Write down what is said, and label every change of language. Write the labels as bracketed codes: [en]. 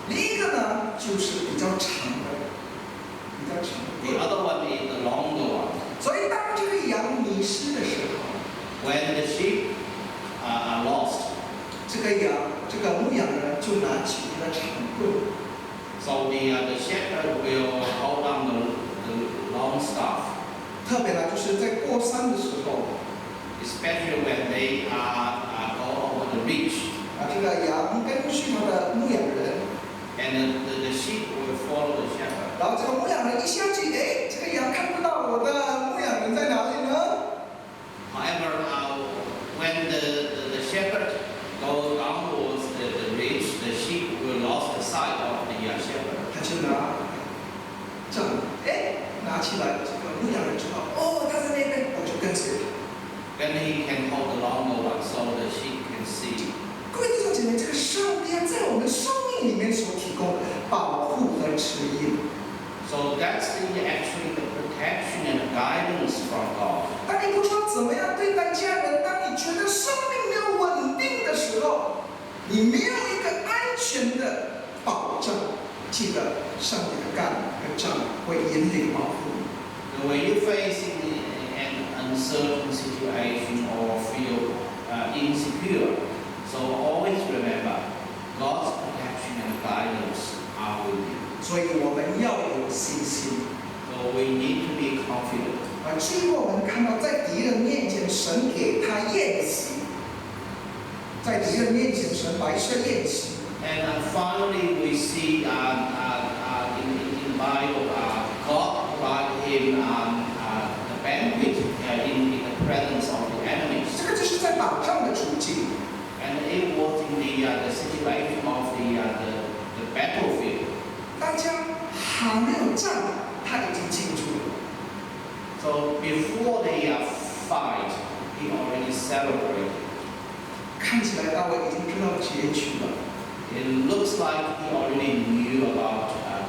[zh] 另一个呢，就是比较长的，比较长的。 [en] The other one is the longer one. [zh] 所以当这个羊迷失的时候， [en] When the sheep are lost, [zh] 这个牧羊人就拿起他的长棍， [en] so the shepherd will hold on the long staff. [zh] 特别呢，就是在过山的时候， [en] Especially when they go over the ridge, [zh] 这个羊根据他的牧羊人， [en] and the sheep will follow the shepherd. [zh] 然后这个牧羊人一下去，哎，这个羊看不到我的牧羊人在哪里呢？ [en] However, when the shepherd goes downwards the ridge, the sheep will lose the sight of the shepherd. [zh] 他就拿杖，哎，拿起来，这个牧羊人知道，哦，他在那边，我就跟随他。 [en] Then he can hold the longer one so the sheep can see. [zh] 各位弟兄姐妹，这个上帝在我们生命里面所提供的保护和指引。 [en] So that's actually the protection and guidance from God. [zh] 当你不知道怎么样对待家人，当你觉得生命没有稳定的时候，你没有一个安全的保障，记得上帝的竿和杖会引领保护你。 [en] When you're facing an uncertain situation or feel insecure, so always remember God's protection and guidance are with you. [zh] 所以我们要有信心。 [en] So we need to be confident. [zh] 最后我们看到，在敌人面前，神给他宴席；在敌人面前，神摆设宴席。 [en] And finally, we see in the Bible, God provided him the banquet in the presence of the enemies. [zh] 这个就是在打仗的处境。 [en] And it was in the situation of the battlefield. [zh] 大家还没有战，他已经进驻了。 [en] So before they fight, he already celebrated. [zh] 看起来大卫已经知道结局了。 [en] It looks like he already knew about